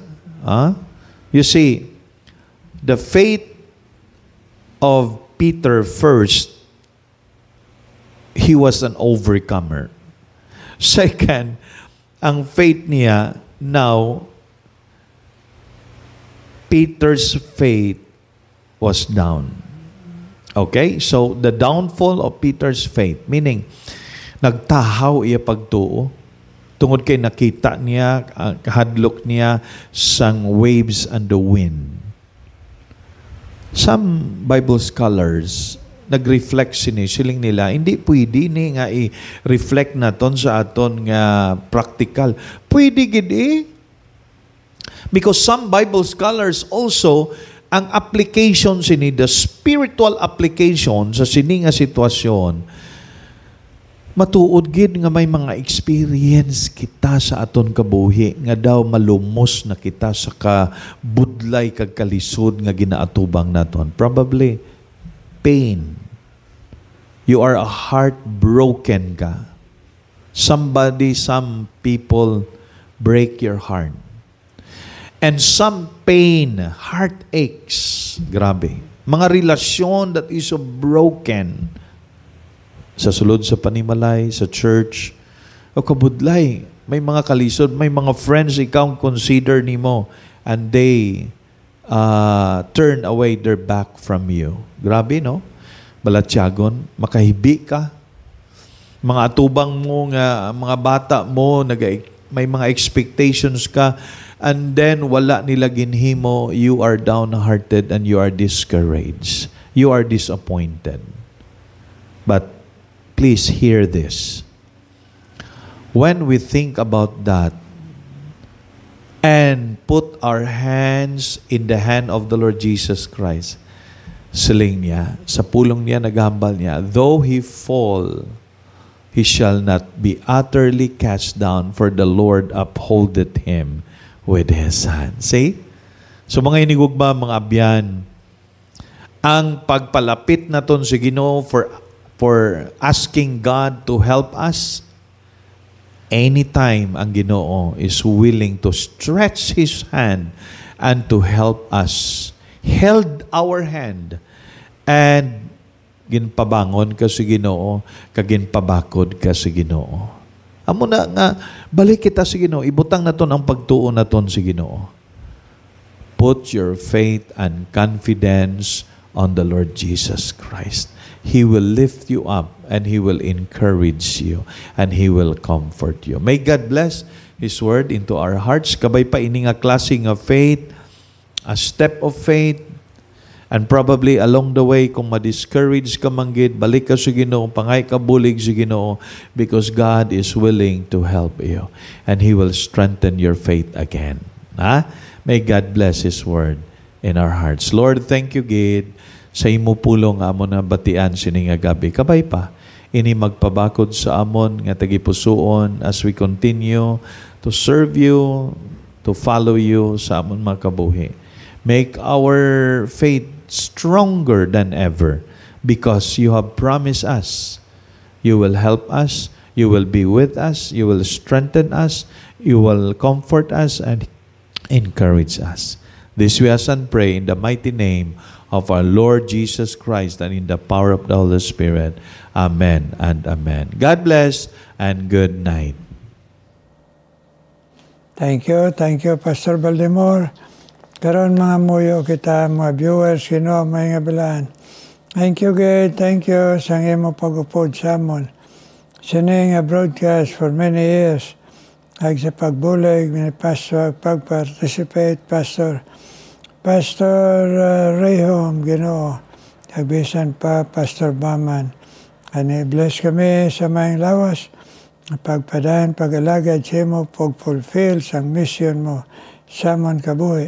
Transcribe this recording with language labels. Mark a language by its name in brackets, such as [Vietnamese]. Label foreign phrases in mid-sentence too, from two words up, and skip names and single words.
[English] You see, the faith of Peter first, he was an overcomer. Second, ang faith niya, now, Peter's faith was down. Okay? So, the downfall of Peter's faith, meaning, [Hiligaynon] nagtahaw iya pagtuo, tungod kay nakita niya, kahadlok niya, sang [English] waves and the wind. Some Bible scholars, [Hiligaynon] nag-reflect siling nila, hindi pwede ni nga i-reflect naton sa aton nga practical. Pwede gid [English] Because some Bible scholars also, [Hiligaynon] ang application sini, [English] the spiritual application [Hiligaynon] sa sini nga sitwasyon, matuod gid nga may mga experience kita sa aton kabuhi nga daw malumos na kita sa kabudlay kag kalisod nga ginaatubang naton. [English] Probably pain. You are heartbroken ka. Some people break your heart. And some pain, heartaches, [Hiligaynon] grabe. Mga relasyon [English] that is so broken [Hiligaynon] sa sulod sa panimalay, sa church, o kabudlay. May mga kalisod, may mga friends ikaw consider nimo [English] and they turn away their back from you. [Hiligaynon] Grabe, no? Balatyagon, makahibi ka. Mga atubang mo, mga bata mo, may mga expectations ka, [English] and then [Hiligaynon] wala nila ginhimo, [English] you are downhearted and you are discouraged. You are disappointed. But please hear this. When we think about that and put our hands in the hand of the Lord Jesus Christ, [Hiligaynon] siling niya, sa pulong niya, naghambal niya, [English] though he fall, he shall not be utterly cast down, for the Lord upholdeth him with his hand. See? So [Hiligaynon] mga inigugma, mga abyan, ang pagpalapit naton sa Ginoo [English] for asking God to help us, anytime [Hiligaynon] ang Ginoo [English] is willing to stretch his hand and to help us, held our hand, and [Hiligaynon] ginpabangon ka sa Ginoo, kaginpabakod ka sa Ginoo. Amo na nga, balik kita sa Ginoo, ibutang naton ang pagtuo naton sa Ginoo. [English] Put your faith and confidence on the Lord Jesus Christ. He will lift you up and He will encourage you and He will comfort you. May God bless His word into our hearts. [Hiligaynon] Kabay pa ini nga klaseng [English] of faith, a step of faith, and probably along the way, [Hiligaynon] kung ma-discourage ka manggid, balik ka sa Ginoo, pangay ka bulig sa Ginoo, [English] because God is willing to help you. And He will strengthen your faith again. May God bless His word in our hearts. Lord, thank you, [Hiligaynon] Gid, sa imo pulong amo na batian sini nga gabi. Kabay pa, ini magpabakod sa amon nga tagipusoon [English] as we continue to serve you, to follow you [Hiligaynon] sa amon mga kabuhi. [English] Make our faith stronger than ever, because you have promised us you will help us, you will be with us, you will strengthen us, you will comfort us and encourage us. This we ask and pray in the mighty name of our Lord Jesus Christ and in the power of the Holy Spirit. Amen and amen. God bless and good night. Thank you, Pastor Baltimore. [Hiligaynon] Karon mga muyo kita, mga viewers, Ginoo, may nga bilaan. [English] Thank you, God. Thank you [Hiligaynon] sa imo pag-upod sa amon. Sini nga broadcast [English] for many years. [Hiligaynon] Ag sa pagbulig, ni Pastor, pag-participate, Pastor Rayhom, Ginoo. Agbisan pa, Pastor Baman. Ani bless kami sa mayang lawas. pagpadayon pagalagad sa imo pag-fulfill sang mission mo sa mon kabuhi.